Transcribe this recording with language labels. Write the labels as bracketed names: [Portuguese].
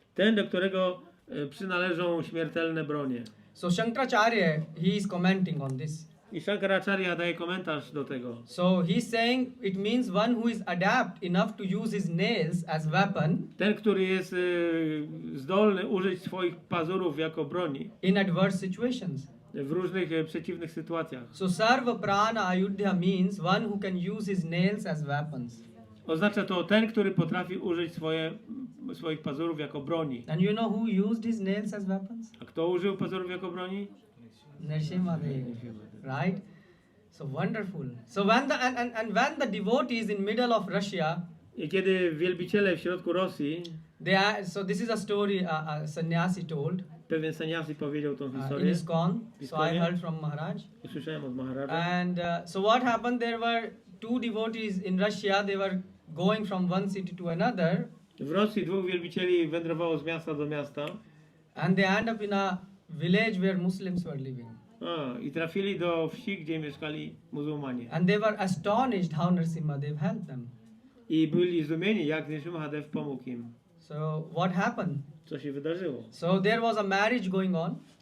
[Polish] Ten, do którego przynależą śmiertelne bronie. [English] So Shankaracharya, he is commenting on this. [Polish] I Shankaracharya daje komentarz do tego. [English] So he's saying it means one who is adept enough to use his nails as weapon. [Polish] Ten, który jest zdolny użyć swoich pazurów jako broni. [English] In adverse situations. [Polish] W różnych przeciwnych sytuacjach. [English] So Sarva Prana Ayuddha means one who can use his nails as weapons. [Polish] Oznacza to ten, który potrafi użyć swoich pazurów jako broni. [English] And you know who used his nails as weapons? [Polish] A kto użył pazurów jako broni? [English] Nrisimhadeva, right? So wonderful. So when when the devotees in middle of Russia, [Polish] I kiedy wielbiciele w środku Rosji, [English] so this is a story a sannyasi told. [Polish] Pewien sannyasi powiedział tą [English] In [Polish] historię. [English] ISKCON. So I heard from Maharaj. [Polish] Usłyszałem od Maharaja. [English] And so what happened? There were two devotees in Russia. They were going from one city to another. [Polish] W Rosji dwóch wielbicieli wędrowało z miasta do miasta. [English] And they end up in a village where Muslims were living. [Polish] I trafili do wsi, gdzie mieszkali muzułmanie. [English] And they were astonished how Nrisimhadev helped them. [Polish] I byli zdumieni, jak Nrisimhadev pomógł im. [English] So what happened? [Polish] Co się wydarzyło? [English] So there was a marriage going on.